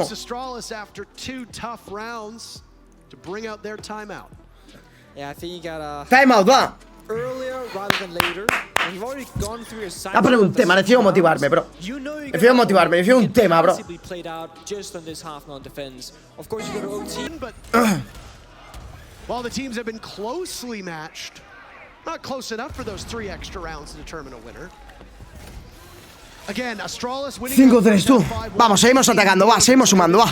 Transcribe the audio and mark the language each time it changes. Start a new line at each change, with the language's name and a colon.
English: Astralis after 2 tough rounds to bring out their timeout. Yeah, I think you got
Spanish: timeout, va.
English: Earlier rather than later. And you've already gone through your cycle.
Spanish: Ah, pero un tema, necesito motivarme, bro. Necesito motivarme, necesito un tema, bro.
English: Played out just on this half non defense. Of course, you go to OT, but while the teams have been closely matched, not close enough for those 3 extra rounds to determine a winner. Again, Astralis winning
Spanish: 5-3, tú. Vamos, seguimos atacando, va, seguimos sumando, va.